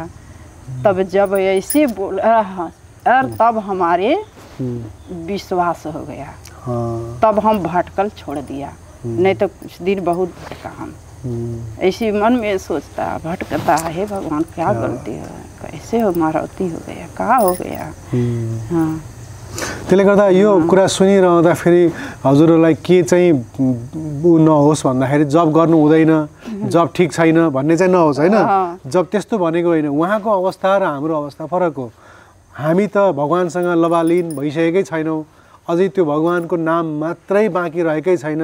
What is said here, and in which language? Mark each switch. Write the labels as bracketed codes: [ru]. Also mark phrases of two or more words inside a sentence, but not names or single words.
[hi] तब जब ऐसे बोला और तब हमारे विश्वास हो गया, तब हम भटकल छोड़ दिया। नहीं तो कुछ दिन बहुत भटका हम, ऐसे मन में सोचता भटकता है भगवान क्या गलती है, कैसे हमारा अति हो गया, कहाँ हो गया। हाँ, [ne] त्यसले गर्दा यो कुरा सुनिरहँदा फेरि हजुरहरूलाई के चाहिँ नहोस् भन्दाखेरि जब गर्नु हुँदैन, जब ठिक छैन भन्ने चाहिँ नहोस् हैन। जब त्यस्तो भनेको होइन, उहाँको अवस्था र हाम्रो अवस्था फरक हो। हामी त भगवान्सँग लबालिन भइसकेकै छैनौँ, अझै त्यो भगवान्को नाम मात्रै बाँकी रहेकै छैन।